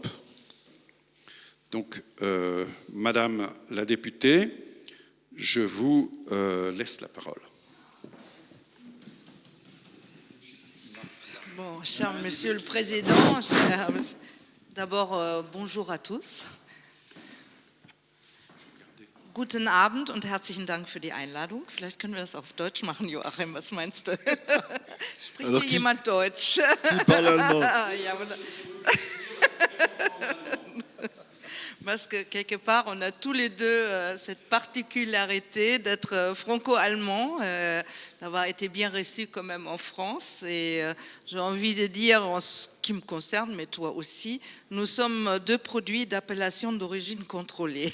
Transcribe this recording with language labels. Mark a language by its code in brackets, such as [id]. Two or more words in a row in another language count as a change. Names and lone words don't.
[fr] Donc, Madame la députée, je vous laisse la parole. Bon, cher Monsieur le Président, d'abord, bonjour à tous. [de] Guten Abend und herzlichen Dank für die Einladung. Vielleicht können wir das auf Deutsch machen, Joachim, was meinst du? Spricht hier jemand Deutsch? [fr] Qui parle allemand? Ja, parce que quelque part, on a tous les deux cette particularité d'être franco-allemand, d'avoir été bien reçu quand même en France. Et j'ai envie de dire, en ce qui me concerne, mais toi aussi, nous sommes deux produits d'appellation d'origine contrôlée.